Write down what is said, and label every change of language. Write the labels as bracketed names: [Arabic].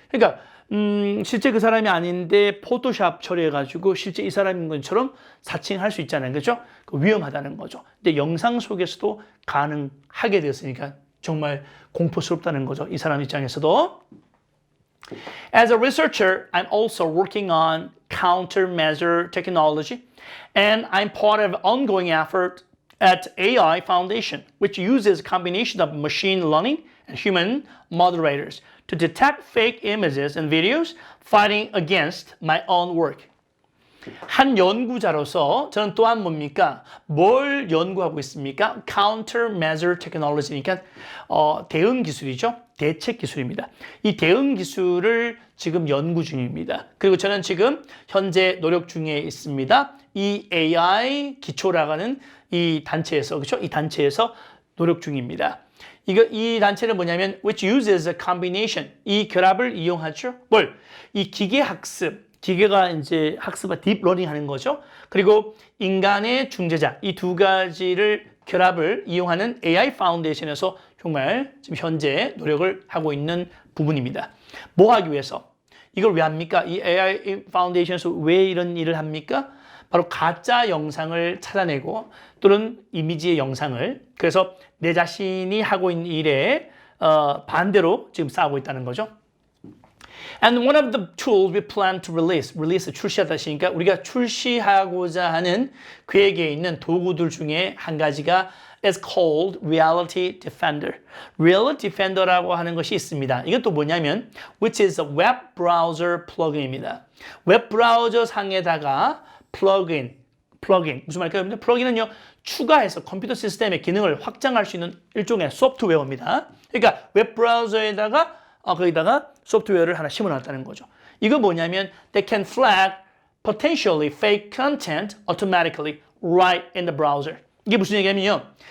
[Korean] 그러니까 실제 그 사람이 아닌데 포토샵 처리해가지고 실제 이 사람인 것처럼 사칭할 수 있잖아요. 그렇죠? 위험하다는 거죠. 근데 영상 속에서도 가능하게 되었으니까 정말 공포스럽다는 거죠. 이 사람 입장에서도. [English] As a researcher, I'm also working on countermeasure technology, and I'm part of an ongoing effort at AI Foundation, which uses a combination of machine learning and human moderators to detect fake images and videos fighting against my own work. [Korean] 한 연구자로서 저는 또한 뭡니까? 뭘 연구하고 있습니까? [English] Countermeasure technology [Korean] 니까 대응 기술이죠. 대책 기술입니다. 이 대응 기술을 지금 연구 중입니다. 그리고 저는 지금 현재 노력 중에 있습니다. 이 AI 기초라가는 이 단체에서, 그렇죠? 이 단체에서 노력 중입니다. 이 단체는 뭐냐면 [English] which uses a combination, [Korean] 이 결합을 이용하죠. 뭘? 이 기계 학습, 기계가 이제 학습과 딥러닝 하는 거죠. 그리고 인간의 중재자, 이 두 가지를 결합을 이용하는 AI 파운데이션에서 정말 지금 현재 노력을 하고 있는 부분입니다. 뭐 하기 위해서? 이걸 왜 합니까? 이 AI 파운데이션에서 왜 이런 일을 합니까? 바로 가짜 영상을 찾아내고 또는 이미지의 영상을, 그래서 내 자신이 하고 있는 일에 반대로 지금 싸우고 있다는 거죠. [English] And one of the tools we plan to release [Korean] 출시하다 하시니까 우리가 출시하고자 하는 계획에 있는 도구들 중에 한 가지가 [English] is called Reality Defender. [Korean] Reality Defender라고 하는 것이 있습니다. 이것도 뭐냐면 [English] which is a web browser plugin [Korean] 입니다. 웹 브라우저 상에다가 플러그인 무슨 말일까요? 플러그인은요 추가해서 컴퓨터 시스템의 기능을 확장할 수 있는 일종의 소프트웨어입니다. 그러니까 웹 브라우저에다가 거기다가 소프트웨어를 하나 심어놨다는 거죠. [English] 이거 뭐냐면 they can flag potentially fake content automatically right in the browser. [Korean] 이게 무슨 얘기냐면요.